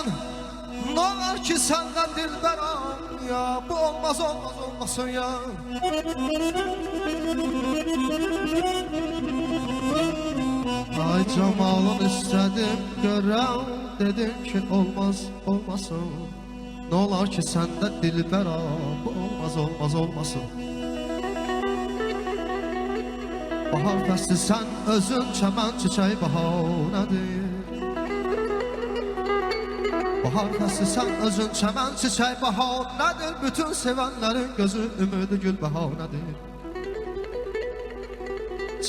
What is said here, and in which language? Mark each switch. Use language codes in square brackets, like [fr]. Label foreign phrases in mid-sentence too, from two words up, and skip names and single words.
[tr] Ne var ki senden dilberam ya, bu olmaz olmaz olmasın ya. Ay cemalını istedim, [az] görəm dedim [tr] ki olmaz olmasın. Ne olar ki senden dilberam, bu olmaz olmaz olmasın. [az] Bahar fəsli sən özün çəmən çiçək bahanədir. Bahar fəsli sən özün çəmən çiçək bahanədir. Bütün sevənlərin gözü ümidi gül bahanədir.